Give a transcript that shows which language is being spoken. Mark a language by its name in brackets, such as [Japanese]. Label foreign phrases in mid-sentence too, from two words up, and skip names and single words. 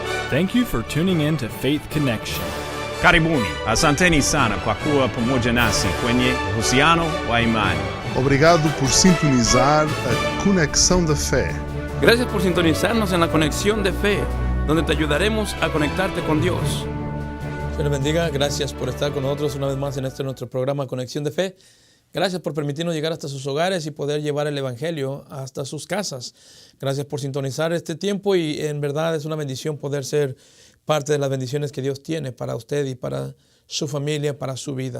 [English] Thank you for tuning in to Faith Connection. [Swahili] Karibuni, asanteni sana kwa kuwa pamoja nasi kwenye uhusiano wa imani. [Portuguese] Obrigado por sintonizar a Conexão da Fé. [Spanish] Gracias por sintonizarnos en la Conexión de Fe, donde te ayudaremos a conectarte con Dios. Dios les bendiga. Gracias por estar con nosotros una vez más en nuestro programa Conexión de Fe. Gracias por permitirnos llegar hasta sus hogares y poder llevar el Evangelio hasta sus casas. Gracias por sintonizar este tiempo y en verdad es una bendición poder ser parte de las bendiciones que Dios tiene para usted y para su familia, para su vida.